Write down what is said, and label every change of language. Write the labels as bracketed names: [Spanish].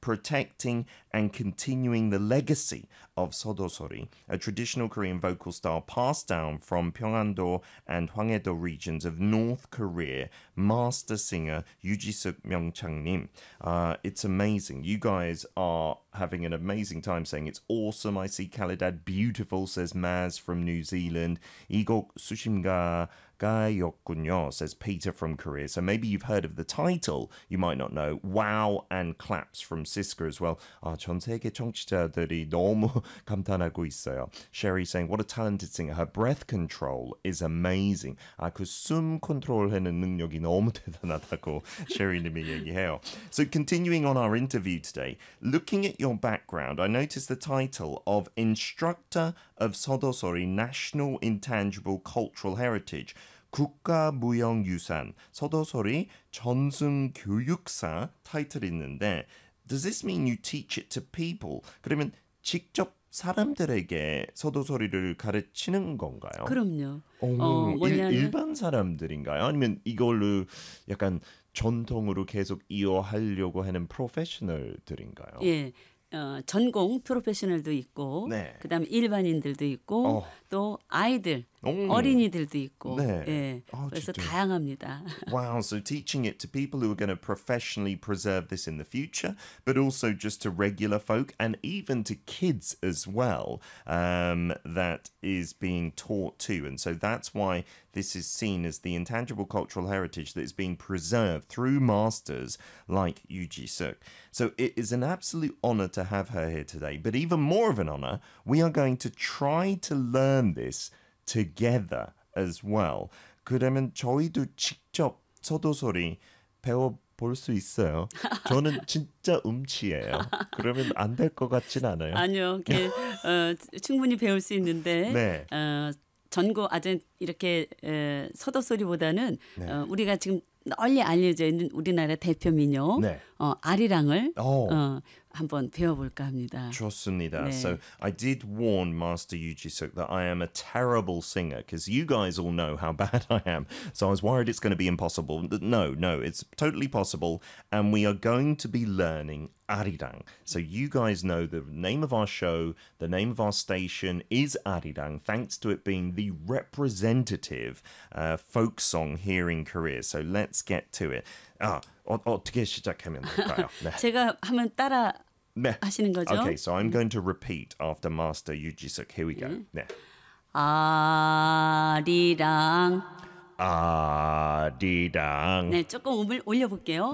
[English] protecting and continuing the legacy of Sodosori, a traditional Korean vocal style passed down from Pyeongan-do and Hwangae-do regions of North Korea, master singer Yujisuk Myeongchang-nim. It's amazing. You guys are having an amazing time saying it's awesome. I see Caledad, beautiful, says Maz from New Zealand. [Korean] 이곡 수심가 가요군요, [English] says Peter from Korea. So maybe you've heard of the title, you might not know. Wow and claps from Siska as well. [Korean] 아, 전 세계 청취자들이 너무 감탄하고 있어요. [English] Sherry saying, what a talented singer. Her breath control is amazing. [Korean] 아, 그 숨 컨트롤하는 능력이 너무 대단하다고 Sherry님이 얘기해요. [English] So continuing on our interview today, looking at your background, I noticed the title of Instructor of Sodosori National Intangible Cultural Heritage, [Korean] 국가무형유산, 서도소리 전승교육사 타이틀이 있는데, [English] does this mean you teach it to people? [Korean] 그러면 직접 사람들에게 서도소리를 가르치는 건가요? 그럼요. 일반 사람들인가요? 아니면 이걸로 약간 전통으로 계속 이어하려고 하는 프로페셔널들인가요? 예. 전공 프로페셔널도 있고 네. 그다음 일반인들도 있고 또 아이들, 어린이들도 있고 네. 예. 그래서 진짜. 다양합니다. [English] Wow, so teaching it to people who are going to professionally preserve this in the future, but also just to regular folk and even to kids as well, that is being taught too. And so that's why this is seen as the intangible cultural heritage that is being preserved through masters like Yoo Ji-suk. So it is an absolute honor to have her here today. But even more of an honor, we are going to try to learn this together as well. [Korean] 그러면 저희도 직접 서도소리 배워볼 수 있어요? 저는 진짜 음치예요. 그러면 안 될 것 같진 않아요? 아니요. 충분히 배울 수 있는데 네. 전국 아주 이렇게 서도소리보다는 네. 우리가 지금 널리 알려져 있는 우리나라 대표 민요 네. 아리랑을 한번 배워볼까 합니다. 좋습니다. 네. [English] So I did warn Master Yoo Ji-suk that I am a terrible singer because you guys all know how bad I am. So I was worried it's going to be impossible. No, it's totally possible. And we are going to be learning Arirang. So you guys know the name of our show, the name of our station is Arirang, thanks to it being the representative folk song here in Korea. So let's get to it. [Korean] 아, 어떻게 시작하면 될까요? 네. 제가 하면 따라 네. 하시는 거죠? [English] Okay, so I'm going to repeat after Master Yoo Ji-suk. Here we go. 네. 네. [Korean] 아리랑 아리랑 네, 조금 음을 올려볼게요.